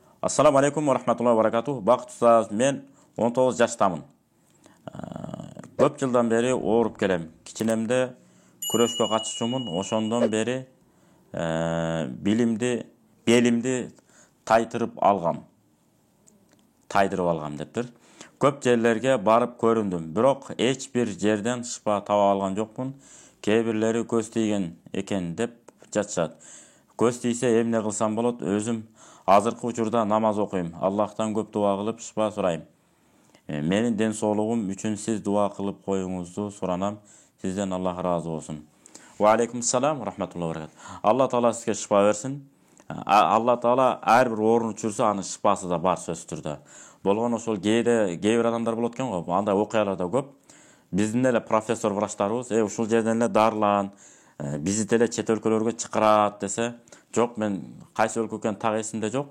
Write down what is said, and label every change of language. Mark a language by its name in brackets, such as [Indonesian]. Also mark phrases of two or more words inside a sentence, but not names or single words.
[Arabic] السلام عليكم ورحمة الله وبركاته. [Kyrgyz] Бақыт ұстаз, мен 19 жаштамын. Көп жылдан бері ооруп келем. Кичинемде күрөшкө катышчумун. Ошондон бери белимди тайдырып алгам дептир. Көп жерлерге барып көрүндүм, бирок эч бир жерден шыпа таба алган жокмун. Кээ бирлери көз тийген экен деп жатышат. Көз тийсе эмне кылсам болот? Өзүм азыркы учурда намаз окуйм. Аллахтан көп дуа кылып шыпа сурайм. Менин ден соолугум үчүн сиз дуа кылып коюңузду суранам. Сизден Аллах разы болсун. [Arabic] وعليكم السلام ورحمة الله وبركاته. [Kyrgyz] Алла таала сизге шыпа берсин. Алла таала ар бир оорун түшүрсө, анын шыпасы да бар сөзсүз түрдө. Болгон ошол кээ бир адамдар болот экен го. Андай окуялар да көп. Биздин эле профессор врачтарыбыз ушул жерден эле дарылан, бизди эле чет өлкөлөргө чакырат десе, жок, мен кайсы өлкө экенин так эсимде жок.